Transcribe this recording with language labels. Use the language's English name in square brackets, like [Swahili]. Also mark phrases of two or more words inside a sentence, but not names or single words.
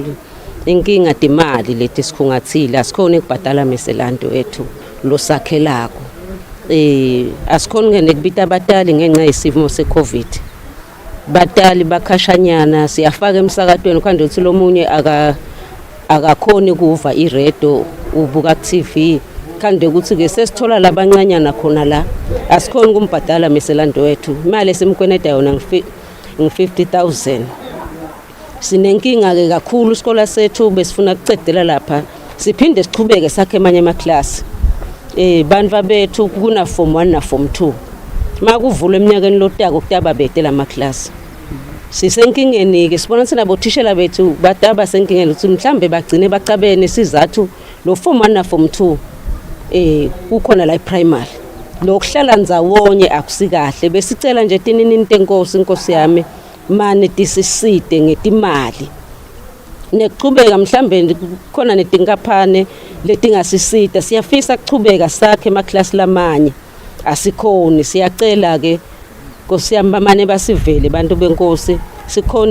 [Swati] Inkinga timali leti sikhungathile asikhona ukubhadala meselanto ethu losakhelako. Asikhona ngene kubita abatali ngenxa yesifo seCovid. Batali bakhashanyana siyafaka emsakatweni kwande uthi lomunye akakhona ukuva iredo ubuka TV kande ukuthi ke sesithola labancanyana khona la asikhona ukumbhadala meselanto ethu. Imali esimkweneda yona ngi50,000. Sinenkinga ke kakhulu isikole sethu besifuna ukucedela lapha siphinde sichubeke sakhe emanye amaklasi. Bantu bethu kuna form 1 na form 2 makuvula eminyakeni lotako kutaba betela amaklasi. Sisenkingeni ke sibona sina bothishela bethu bataba senkingeni ukuthi mhlambe bagcine bacabene sizathu lo form 1 na form 2 kukhona la primary lokuhlala ndzawonye akusikahle besicela nje tinini intenkosi inkosi yami mane tisisite ngetimali nekuchubeka mhlambe khona netinkaphane letingasisita siyafisa kuchubeka sakhe emaklasi lamanye asikhoni siyacela ke Nkosi yami bamane basivele bantu benkosi sikhona